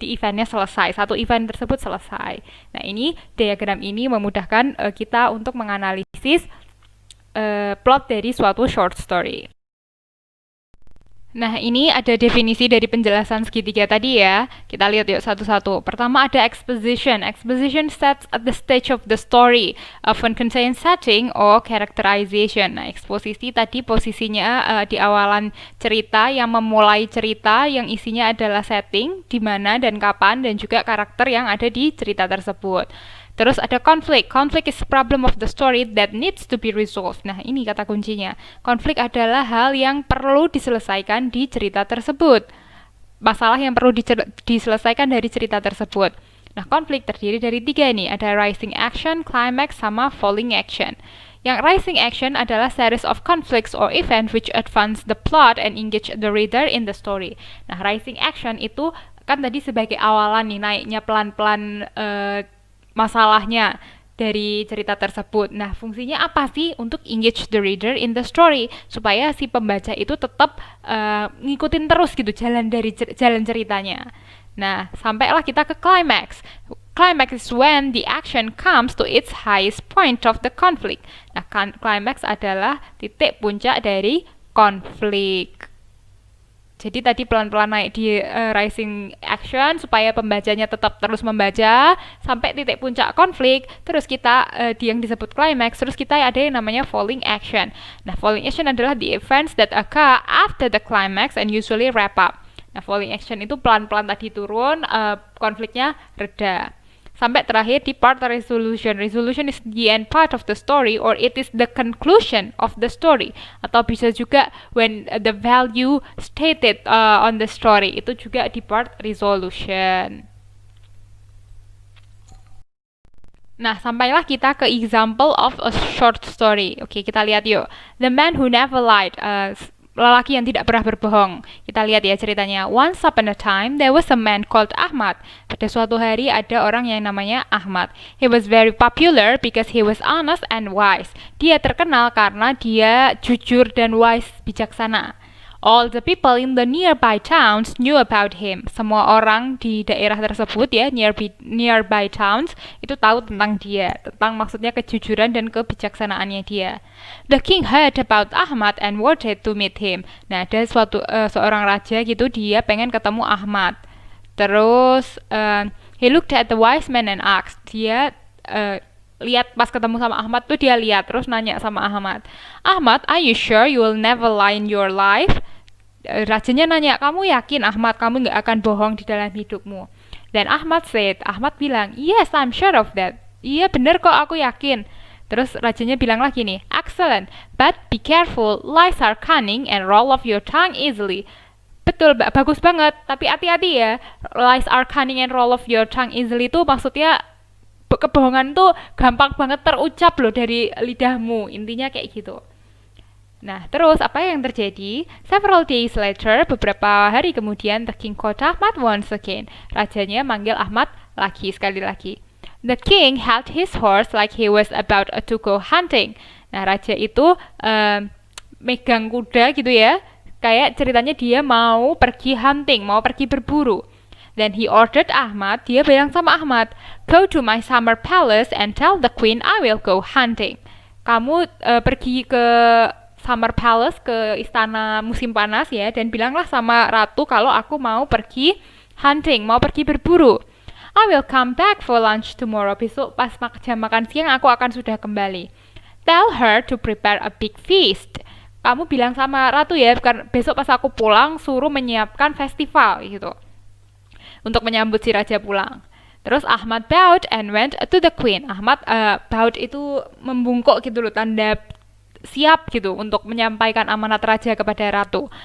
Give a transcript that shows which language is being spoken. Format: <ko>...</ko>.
<id>Jadi eventnya selesai, satu event tersebut selesai. Nah, ini diagram ini memudahkan kita untuk menganalisis plot dari suatu short story. Nah, ini ada definisi dari penjelasan segitiga tadi ya. Kita lihat yuk satu-satu. Pertama ada exposition.</id> <en>Exposition sets at the stage of the story, often contains setting or characterization.</en> <id>Nah, eksposisi tadi posisinya di awalan cerita yang memulai cerita yang isinya adalah setting, di mana dan kapan, dan juga karakter yang ada di cerita tersebut. Terus ada konflik.</id> <en>Konflik is a problem of the story that needs to be resolved.</en> <id>Nah, ini kata kuncinya. Konflik adalah hal yang perlu diselesaikan di cerita tersebut. Masalah yang perlu diselesaikan dari cerita tersebut. Nah, konflik terdiri dari 3 nih. Ada rising action, climax, sama falling action. Yang rising action adalah</id> <en>series of conflicts or event which advance the plot and engage the reader in the story.</en> <id>Nah, rising action itu kan tadi sebagai awalan nih, naiknya pelan-pelan masalahnya dari cerita tersebut. Nah, fungsinya apa sih? Untuk</id> <en>engage the reader in the story,</en> <id>supaya si pembaca itu tetap ngikutin terus gitu jalan ceritanya. Nah, sampailah kita ke climax.</id> <en>Climax is when the action comes to its highest point of the conflict.</en> <id>Nah, climax adalah titik puncak dari konflik. Jadi tadi pelan-pelan naik di rising action supaya pembacanya tetap terus membaca sampai titik puncak konflik. Terus kita yang disebut climax, terus kita ada yang namanya falling action. Nah, falling action adalah</id> <en>the events that occur after the climax and usually wrap up.</en> <id>Nah, falling action itu pelan-pelan tadi turun, konfliknya reda. Sampai terakhir di part resolution.</id> <en>Resolution is the end part of the story or it is the conclusion of the story.</en> <id>Atau bisa juga</id> <en>when the value stated on the story.</en> <id>Itu juga di part resolution. Nah, sampailah kita ke example of a short story. Oke, kita lihat yuk.</id> <en>The Man Who Never Lied.</en> <id>Lelaki yang tidak pernah berbohong. Kita lihat ya ceritanya.</id> <en>Once upon a time, there was a man called Ahmad.</en> <id>Pada suatu hari ada orang yang namanya Ahmad.</id> <en>He was very popular because he was honest and wise.</en> <id>Dia terkenal karena dia jujur dan wise, bijaksana.</id> <en>All the people in the nearby towns knew about him.</en> <id>Semua orang di daerah tersebut ya,</id> <en>nearby towns,</en> <id>itu tahu tentang dia. Tentang maksudnya kejujuran dan kebijaksanaannya dia.</id> <en>The king heard about Ahmad and wanted to meet him.</en> <id>Nah, ada seorang raja gitu, dia pengen ketemu Ahmad.</id> <en>Terus, he looked at the wise man and asked.</en> <id>Dia lihat pas ketemu sama Ahmad tuh dia lihat terus nanya sama Ahmad, Ahmad,</id> <en>are you sure you will never lie in your life?</en> <id>Rajanya nanya, kamu yakin Ahmad kamu nggak akan bohong di dalam hidupmu? Dan Ahmad bilang,</id> <en>yes, I'm sure of that.</en> <id>Iya bener kok, aku yakin. Terus rajanya bilang lagi nih,</id> <en>excellent, but be careful, lies are cunning and roll off your tongue easily.</en> <id>Betul, bagus banget, tapi hati-hati ya.</id> <en>Lies are cunning and roll off your tongue easily</en> <id>itu maksudnya kebohongan tuh gampang banget terucap loh dari lidahmu. Intinya kayak gitu. Nah, terus apa yang terjadi?</id> <en>Several days later,</en> <id>beberapa hari kemudian,</id> <en>the king called Ahmad once again.</en> <id>Rajanya manggil Ahmad sekali lagi.</id> <en>The king held his horse like he was about to go hunting.</en> <id>Nah, raja itu megang kuda gitu ya. Kayak ceritanya dia mau pergi hunting, mau pergi berburu.</id> <en>Then he ordered Ahmad,</en> <id>dia bilang sama Ahmad,</id> <en>go to my summer palace and tell the queen I will go hunting.</en> <id>Kamu pergi ke Summer Palace, ke istana musim panas ya, dan bilanglah sama ratu kalau aku mau pergi hunting, mau pergi berburu.</id> <en>I will come back for lunch tomorrow.</en> <id>Besok pas jam makan siang aku akan sudah kembali.</id> <en>Tell her to prepare a big feast.</en> <id>Kamu bilang sama ratu ya, besok pas aku pulang suruh menyiapkan festival gitu untuk menyambut si raja pulang.</id> <en>Terus Ahmad bowed and went to the queen.</en> <id>Ahmad bowed itu membungkuk gitu loh, tanda siap gitu untuk menyampaikan amanat raja kepada ratu.</id>